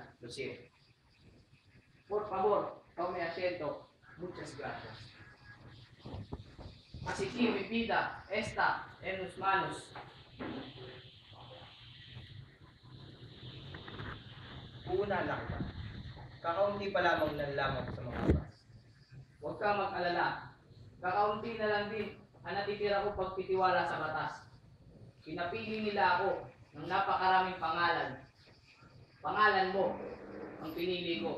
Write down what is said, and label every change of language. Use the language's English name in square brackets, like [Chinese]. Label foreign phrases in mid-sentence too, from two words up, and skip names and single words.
[Spanish] Lucio. Por favor, tome asiento. Muchas gracias. Así que mi vida está en tus manos. [Filipino] Una lang ba? Kakaunti pa lamang nalaman ko sa mga abas. Huwag ka mag-alala. Kakaunti na lang din ang natitira ko pagtitiwala sa batas. Pinapili nila ako ng napakaraming pangalan. Pangalan mo ang pinili ko.